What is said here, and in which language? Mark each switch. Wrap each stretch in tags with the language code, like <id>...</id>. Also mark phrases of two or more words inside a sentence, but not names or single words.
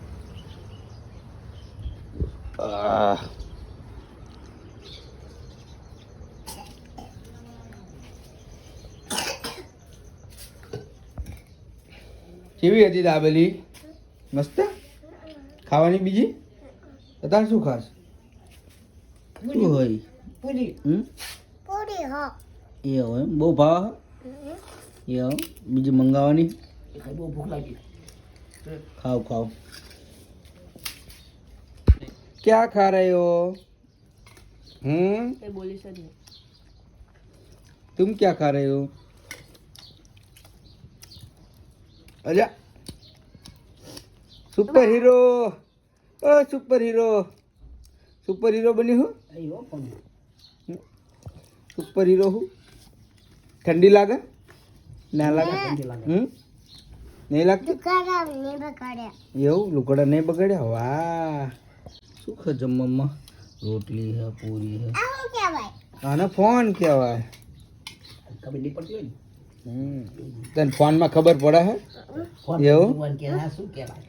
<gu>કેવી હતી દાબેલી? મસ્ત. ખાવાની બીજી? અત્યારે શું ખાસ? શું હોય? પૂરી. પૂરી હા. એ હોય બહુ ભાવ. એ હો બીજી મંગાવવાની. બહુ ભૂખ લાગી.</gu> <hi>खाओ. क्या खा रहे हो? बोली सर तुम क्या खा रहे हो? अरे</hi> <en>super hero, super hero</en> <hi>बनी हो?</hi> <en>super hero</en> <hi>हूँ. ठंडी लागे ना लागे? नहीं लगती?</hi> <gu>એવું લુકડા નહીં બગાડ્યા. વાહ, શું ખા જમવામાં? રોટલી હે, પૂરી હે. આને ફોન કહેવાય. ખબર નહીં પડતી હોય ને. તને ફોનમાં ખબર પડે હે? એવું શું કહેવાય?</gu>